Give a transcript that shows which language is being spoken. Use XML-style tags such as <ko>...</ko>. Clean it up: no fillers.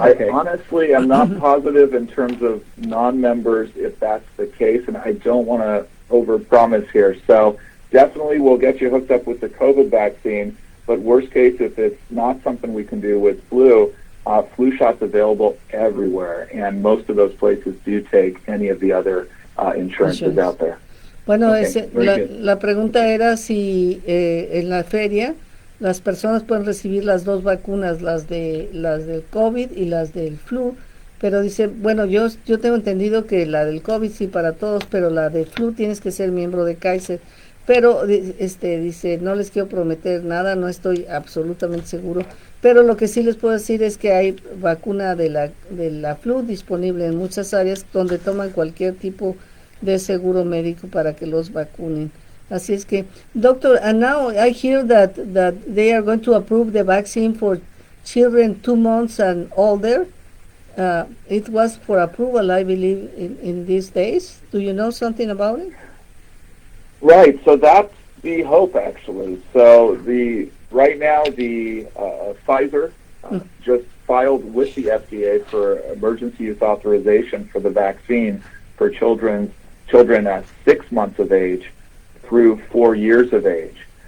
<en>I honestly am not positive in terms of non-members if that's the case, and I don't want to overpromise here. So definitely we'll get you hooked up with the COVID vaccine, but worst case, if it's not something we can do with flu shots available everywhere, and most of those places do take any of the other insurances out there. Bueno, Okay,</en> <es>la pregunta era si en la feria las personas pueden recibir las dos vacunas, las del COVID y las del flu, pero dice, bueno, yo tengo entendido que la del COVID sí para todos, pero la del flu tienes que ser miembro de Kaiser. Pero dice, no les quiero prometer nada, no estoy absolutamente seguro, pero lo que sí les puedo decir es que hay vacuna de la flu disponible en muchas áreas donde toman cualquier tipo de seguro médico para que los vacunen. Así es que,</es> <en>doctor, and now I hear that they are going to approve the vaccine for children 2 months and older. It was for approval, I believe, in these days. Do you know something about it? Right, so that's the hope, actually. So right now the Pfizer just filed with the FDA for emergency use authorization for the vaccine for children at 6 months of age through 4 years of age.</en>